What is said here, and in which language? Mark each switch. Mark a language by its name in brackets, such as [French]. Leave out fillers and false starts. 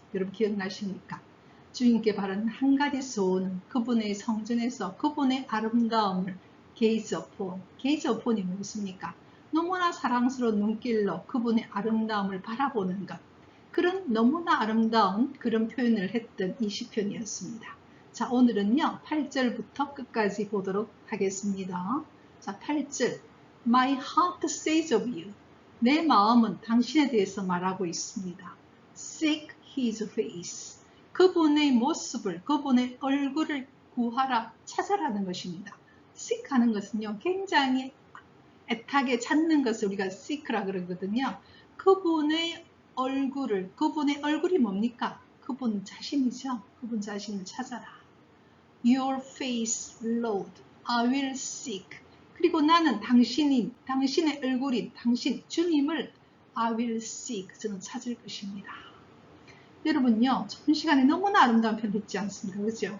[Korean] 여러분 기억나십니까? 주님께 바라는 한 가지 소원은 그분의 성전에서 그분의 아름다움을 gaze upon이 무엇입니까? 너무나 사랑스러운 눈길로 그분의 아름다움을 바라보는 것. 그런 너무나 아름다운 그런 표현을 했던 이 시편이었습니다. 자, 오늘은요 8절부터 끝까지 보도록 하겠습니다. [English] 자, 8절 My heart says of you. [Korean] 내 마음은 당신에 대해서 말하고 있습니다. [English] Seek his face. [Korean] 그분의 모습을, 그분의 얼굴을 구하라, 찾아라는 것입니다. seek하는 것은요, 굉장히 애타게 찾는 것을 우리가 seek라 그러거든요. 그분의 그분의 얼굴이 뭡니까? 그분 자신이죠. 그분 자신을 찾아라. [English] Your face, Lord, I will seek. [Korean] 그리고 나는 당신의 얼굴인 당신, 주님을 [English] I will seek, [Korean] 저는 찾을 것입니다. 여러분요, 전 시간에 너무나 아름다운 표현 듣지 않습니까? 그렇죠?